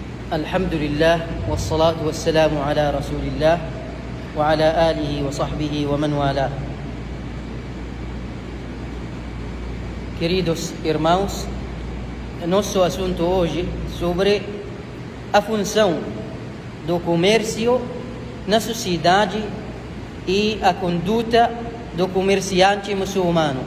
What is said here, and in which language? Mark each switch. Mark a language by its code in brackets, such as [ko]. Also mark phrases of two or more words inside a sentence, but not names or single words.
[ar] الحمد لله والصلاة والسلام على رسول الله وعلى آله وصحبه ومن والاه. [pt] Queridos irmãos, nosso assunto hoje sobre a função do comércio na sociedade e a conduta do comerciante muçulmano.